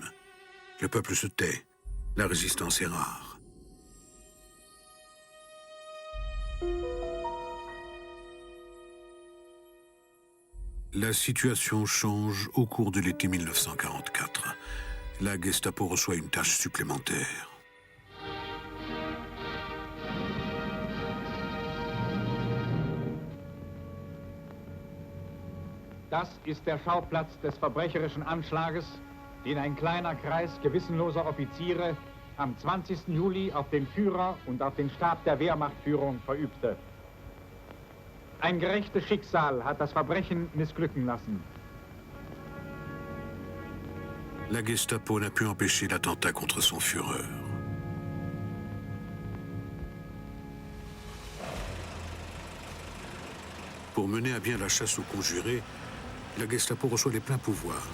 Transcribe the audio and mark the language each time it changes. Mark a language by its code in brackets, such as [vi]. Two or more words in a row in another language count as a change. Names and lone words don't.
[fr] Le peuple se tait, la résistance est rare. La situation change au cours de l'été 1944. La Gestapo reçoit une tâche supplémentaire. [de] Das ist der Schauplatz des verbrecherischen Anschlages, den ein kleiner Kreis gewissenloser Offiziere am 20. Juli auf den Führer und auf den Stab der Wehrmachtführung verübte. Ein gerechtes Schicksal hat das Verbrechen missglücken lassen. [fr] La Gestapo n'a pu empêcher l'attentat contre son Führer. Pour mener à bien la chasse aux conjurés, la Gestapo reçoit les pleins pouvoirs.